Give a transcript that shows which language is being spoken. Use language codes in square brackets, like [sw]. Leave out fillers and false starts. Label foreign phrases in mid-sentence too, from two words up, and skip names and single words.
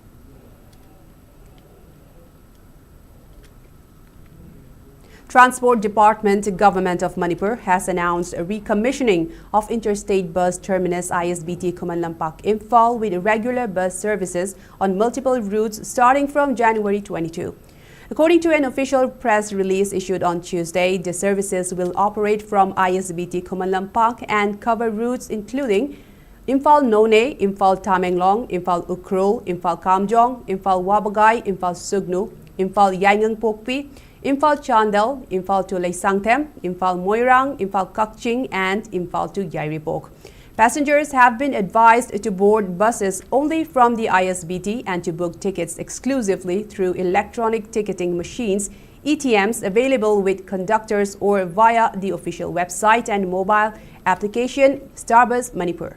[en] Transport Department, Government of Manipur has announced a recommissioning of interstate bus terminus ISBT Kumanlampak Imphal with regular bus services on multiple routes starting from January 22. According to an official press release issued on Tuesday, the services will operate from ISBT Kumanlampak and cover routes including Imphal None, Imphal Tamenglong, Imphal Ukrul, Imphal Kamjong, Imphal Wabagay, Imphal Sugnu, Imphal Yangang Pokpi, Imphal Chandel, Imphal to Leisangthem, Imphal Moirang, Imphal Kakching and Imphal to Yairipok. Passengers have been advised to board buses only from the ISBT and to book tickets exclusively through electronic ticketing machines, ETMs available with conductors or via the official website and mobile application Starbus Manipur.